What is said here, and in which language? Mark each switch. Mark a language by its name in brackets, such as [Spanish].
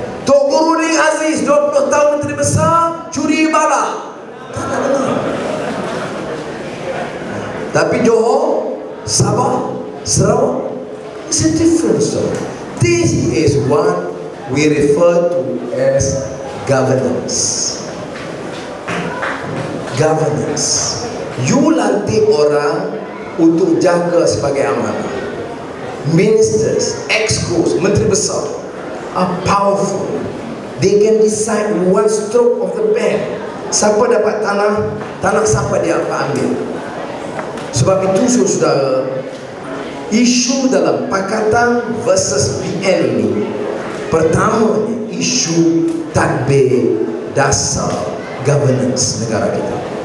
[Malay] Tunku Runing Aziz 20 tahun Menteri Besar curi bala, tak dengar. Tapi [English] Johor, Sabah, Sarawak, it's a different story. This is what we refer to as governance. Governance. You [Malay] lantik orang untuk jaga sebagai amanah. [English] Ministers, excos, menteri besar are powerful. They can decide one stroke of the pen. [Malay] Siapa dapat tanah siapa dia akan ambil. Sebab itu saudara, isu dalam Pakatan versus PN ini, pertamanya isu tadbir dasar governance negara kita.